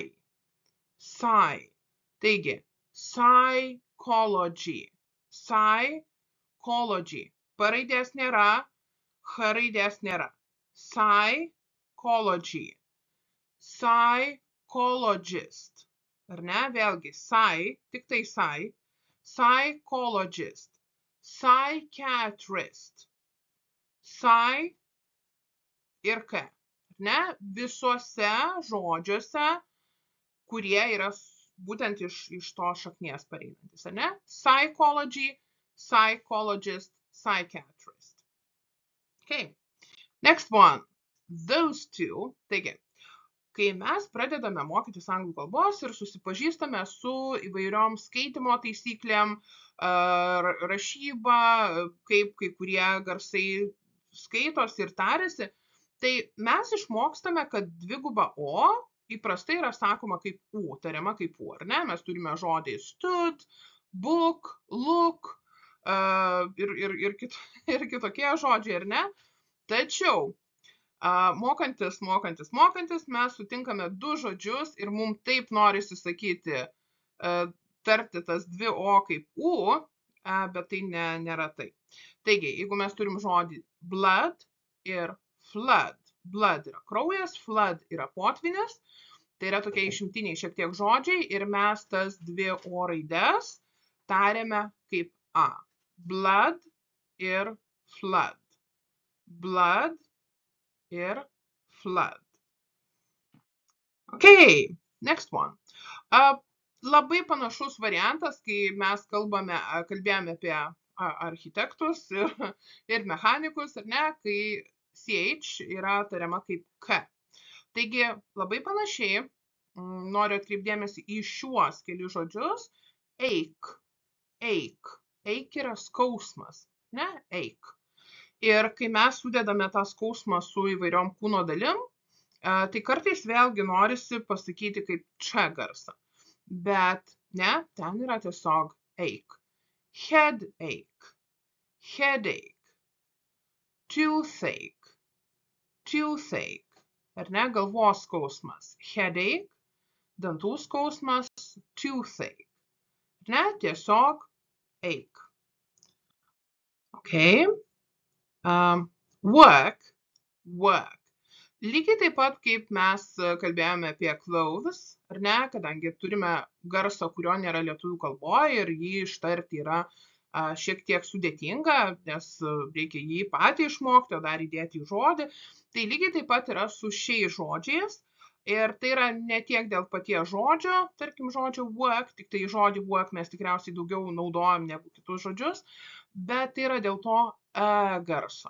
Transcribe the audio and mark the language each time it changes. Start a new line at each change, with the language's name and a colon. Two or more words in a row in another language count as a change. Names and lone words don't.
Lithuanian: Psi. Taigi, psychology.
English: Psychology.
Lithuanian: P raidės nėra, H raidės nėra.
English: Psychology. Psychologist.
Lithuanian: Ar ne? Vėlgi, psi, tik tai psi,
English: psychologist, psychiatrist,
Lithuanian: psi ir k. Ar ne? Visuose žodžiuose, kurie yra būtent iš to šaknies pareinantis, ar ne?
English: Psychology, psychologist, psychiatrist. Okay. Next one. Those two.
Lithuanian: Taigi, kai mes pradedame mokytis anglų kalbos ir susipažįstame su įvairiom skaitimo taisyklėm, rašyba, kaip kai kurie garsai skaitos ir tariasi, tai mes išmokstame, kad dviguba o įprastai yra sakoma kaip u, tariama kaip u, ar ne? Mes turime žodį
English: stood, book, look
Lithuanian: ir kitokie žodžiai, ar ne? Tačiau mokantis, mes sutinkame du žodžius ir mums taip norisi sakyti, tarti tas dvi o kaip u bet tai nėra tai. Taigi, jeigu mes turim žodį blood ir flood. Blood yra kraujas, flood yra potvynis. Tai yra tokie išimtiniai šiek tiek žodžiai ir mes tas dvi o raides tariame kaip a.
English: Blood ir flood. Blood ir flood. Okay, next one.
Lithuanian: Labai panašus variantas, kai mes kalbėjome apie architektus ir mechanikus, ar ne, kai ch yra tariama kaip k. Taigi, labai panašiai, noriu atkreipdėmėsi į šiuos kelius žodžius. Ache, ache. Ache yra skausmas, ne? Ache. Ir kai mes sudedame tą skausmą su įvairiom kūno dalim, tai kartais vėlgi norisi pasakyti kaip č garsą. Bet ne, ten yra tiesiog ache.
English: Headache, headache. Toothache, toothache.
Lithuanian: Ar ne, galvos skausmas. Headache, dantų skausmas, toothache. Ar ne, tiesiog ache. Okay.
English: Work, work.
Lithuanian: Lygiai taip pat, kaip mes kalbėjome apie clothes, ar ne, kadangi turime garsą, kurio nėra lietuvių kalboje ir jį ištarti yra šiek tiek sudėtinga, nes reikia jį patį išmokti, o dar įdėti į žodį. Tai lygiai taip pat yra su šiais žodžiais. Ir tai yra ne tiek dėl paties žodžio, tarkim žodžio work, tik tai žodį work mes tikriausiai daugiau naudojam negu kitus žodžius, bet tai yra dėl to garso.